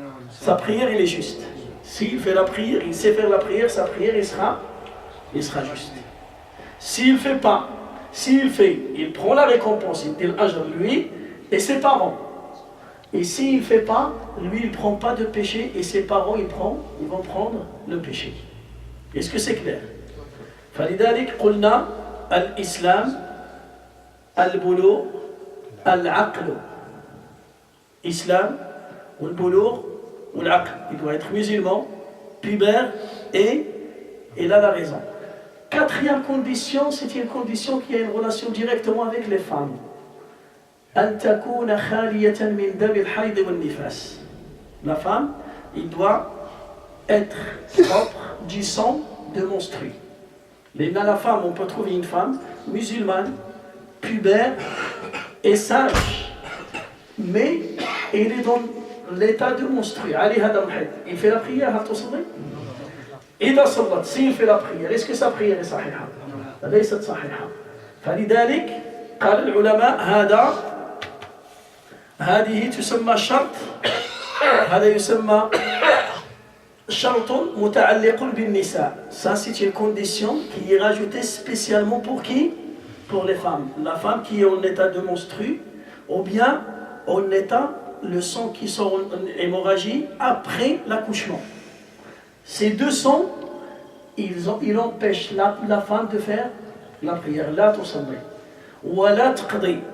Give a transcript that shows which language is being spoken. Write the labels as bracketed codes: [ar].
[fr] Sa prière il est juste. S'il fait la prière, il sait faire la prière, sa prière il sera juste. S'il ne fait pas, s'il fait, il prend la récompense, il dit l'ajr lui et ses parents. Et s'il ne fait pas, lui il ne prend pas de péché et ses parents ils vont prendre le péché. Est-ce que c'est clair? [ar] فلذلك قلنا الإسلام البلوغ العقل. Islam والبلوغ والعقل. [fr] Il doit être musulman, pubère et il a la raison. Quatrième condition, c'est une condition qui a une relation directement avec les femmes. [ar] أن تكون خالية من دم الحيض والنفاس. [fr] La femme, il doit être propre du sang de menstrues. Mais dans la femme, on peut trouver une femme musulmane, pubère et sage, mais elle est dans l'état de menstrues. [ar] عليها دم حيض. [fr] Il fait la prière, [ar] هل تصلي؟ إذا صلت, [fr] s'il fait la prière, est-ce que sa prière est [ar] صحيحة؟ ليست صحيحة. فلذلك قال العلماء هذه تسمى شرط، هذا يسمى Shartun muta'alliqun bin nisa. [fr] Ça, c'est une condition qui est rajoutée spécialement pour qui? Pour les femmes. La femme qui est en état de menstru, ou bien en état, le sang qui sort en hémorragie après l'accouchement. Ces deux sangs, ils empêchent la femme de faire la prière. [ar] La tusalli. Wa la taqdi.